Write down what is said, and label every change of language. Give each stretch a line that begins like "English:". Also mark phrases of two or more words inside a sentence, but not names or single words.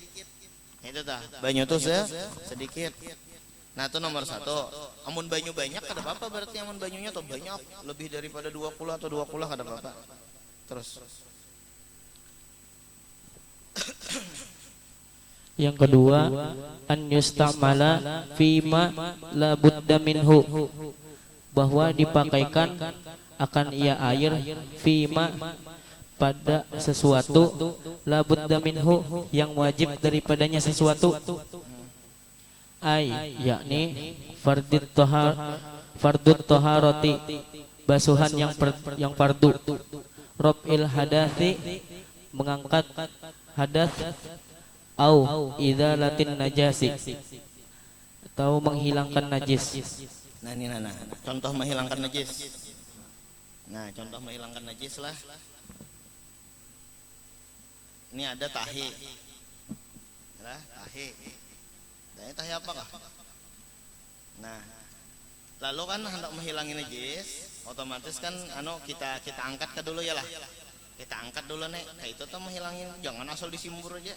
Banjar: Itu tah banyu tuh sedikit.
Indonesian: Nah itu nomor 1.
Banjar: Amun banyu banyak kada apa-apa berarti amun banyunya tuh banyak lebih daripada 2 kullah atau 2 kullah kada apa-apa.
Indonesian: Terus yang kedua,
Arabic: an yustamala fima la budda minhu,
Indonesian: bahwa dipakaikan akan ia air fima pada sesuatu
Arabic: la budda minhu
Indonesian: yang wajib daripadanya sesuatu.
Arabic: Ai yakni fardut taharati,
Indonesian: basuhan yang fardu.
Arabic: Rob'il hadathi,
Indonesian: mengangkat hadas.
Arabic: Au idzalatin najasi,
Indonesian: atau menghilangkan najis. Nah ini contoh menghilangkan najis. Nah contoh menghilangkan najis lah. Ini ada tahi. Lah tahi. Tahi apa kah? Nah lalu kan hendak menghilangin najis, otomatis kan kita angkat ke dulu ya lah. Kita angkat dulu nih. Kayak itu tuh menghilangin, jangan asal disimbur aja.